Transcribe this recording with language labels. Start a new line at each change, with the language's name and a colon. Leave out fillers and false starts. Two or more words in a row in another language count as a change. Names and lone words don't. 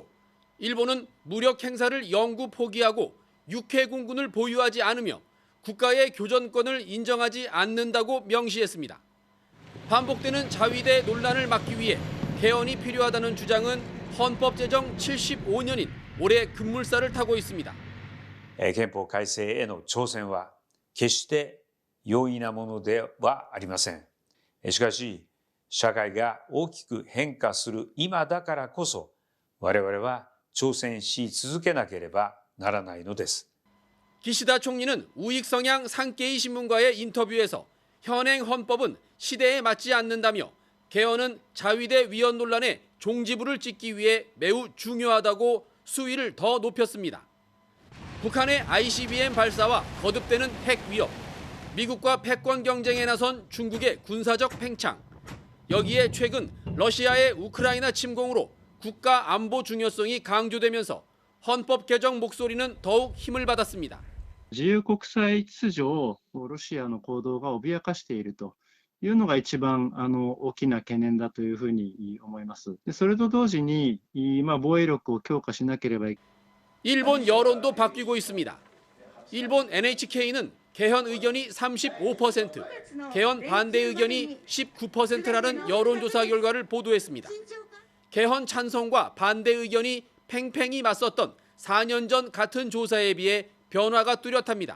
Korean: 일본은 무력 행사를 영구 포기하고 육해공군을 보유하지 않으며 국가의 교전권을 인정하지 않는다고 명시했습니다. 반복되는 자위대 논란을 막기 위해 개헌이 필요하다는 주장은 헌법 제정 75년인 올해 급물살을 타고 있습니다.
Japanese: 憲法改正への挑戦は決して容易なものではありません。しかし、社会が大きく変化する今だからこそ、我々は挑戦し続けなければならないのです。
Korean: 기시다 총리는 우익 성향 산케이 신문과의 인터뷰에서 현행 헌법은 시대에 맞지 않는다며 개헌은 자위대 위헌 논란에 종지부를 찍기 위해 매우 중요하다고 수위를 더 높였습니다. 북한의 ICBM 발사와 거듭되는 핵 위협, 미국과 패권 경쟁에 나선 중국의 군사적 팽창, 여기에 최근 러시아의 우크라이나 침공으로 국가 안보 중요성이 강조되면서 헌법 개정 목소리는 더욱 힘을 받았습니다.
Japanese: 自由国際秩序をロシアの行動が脅かしているというのが一番大きな懸念だというふうに思います。それと同時に防衛力を強化しなければいけない。
Korean: 일본 여론도 바뀌고 있습니다. 일본 NHK는 개헌 의견이 35%, 개헌 반대 의견이 19%라는 여론조사 결과를 보도했습니다. 개헌 찬성과 반대 의견이 팽팽히 맞섰던 4년 전 같은 조사에 비해 변화가 뚜렷합니다.